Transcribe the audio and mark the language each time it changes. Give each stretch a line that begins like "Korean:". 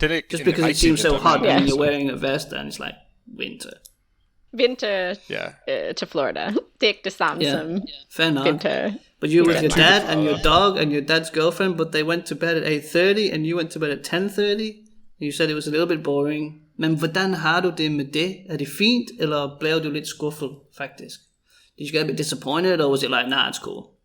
English: Just because it seems so hot and you're wearing a vest and it's like winter. Winter to Florida.
Danish: Det er ikke det samme som
English: fair enough. Winter. But you were with your dad and your dog and your dad's girlfriend, but they went to bed at 8:30 and you went to bed at 10:30. You said it was a little bit boring.
Danish: Men hvordan har du det med det? Er det fint, eller blev du lidt skuffet, faktisk?
English: Did you get a bit disappointed, or was it like, nah, it's cool?